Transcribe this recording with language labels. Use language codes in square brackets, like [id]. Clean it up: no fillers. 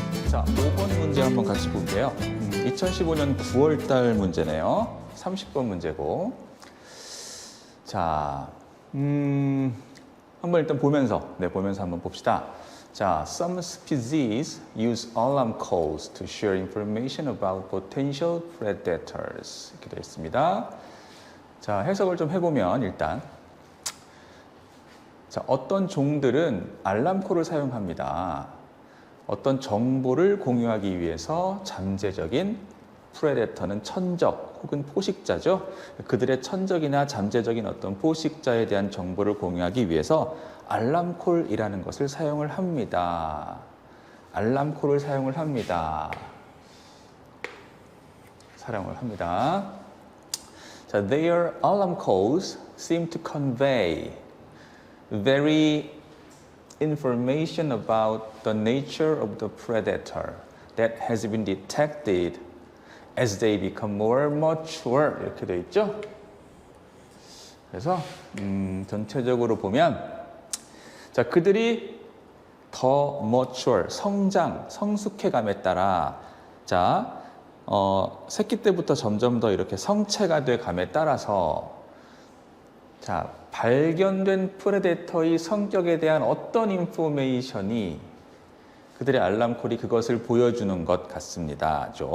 [ko] 자, 5번 문제 한번 같이 볼게요. 2015년 9월 달 문제네요. 30번 문제고. 자, 한번 일단 보면서 한번 봅시다. [en] 자, some species use alarm calls to share information about potential predators. [ko] 이렇게 되어 있습니다. 자, 해석을 좀 해보면 일단 자, 어떤 종들은 알람콜을 사용합니다. 어떤 정보를 공유하기 위해서 잠재적인 프레데터는 천적 혹은 포식자죠. 그들의 천적이나 잠재적인 어떤 포식자에 대한 정보를 공유하기 위해서 알람콜이라는 것을 사용을 합니다. 알람콜을 사용을 합니다. [en] 자, their alarm calls seem to convey very information about the nature of the predator that has been detected as they become more mature. [ko] 이렇게 되어 있죠. 그래서 전체적으로 보면 자, 그들이 더 mature, 성숙해감에 따라 자, 새끼 때부터 점점 더 이렇게 성체가 돼 감에 따라서 자, 발견된 프레데터의 성격에 대한 어떤 인포메이션이 그들의 알람콜이 그것을 보여주는 것 같습니다.